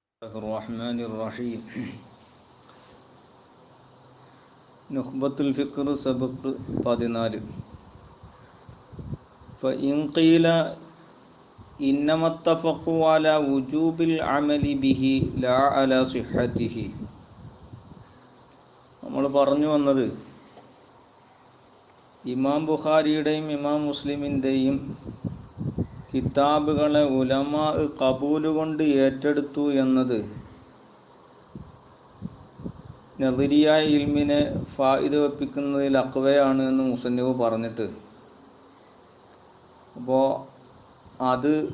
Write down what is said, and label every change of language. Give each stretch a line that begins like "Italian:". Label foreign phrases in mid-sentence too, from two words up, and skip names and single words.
Arabic: الرحمن الرحيم നുഖ്ബത്തുൽ ഫിഖ്ർ സബഖ് 14 فإن قيل إنما اتفقوا على وجوب العمل به لا على صحته.
Malayalam: നമ്മൾ പറഞ്ഞു വന്നത് ഇമാം ബുഖാരിയുടെയും ഇമാം മുസ്ലിമിൻ്റെയും കിതാബുകളെ ഉലമാ ഖബൂല് കൊണ്ട് ഏറ്റെടുത്തു എന്നത് നദരിയായ ഇൽമിനെ ഫായിദ വെപ്പിക്കുന്നതിൽ അഖ്വയാണ് എന്ന് മുസന്നിഫ് പറഞ്ഞിട്ട്, അപ്പോൾ അത്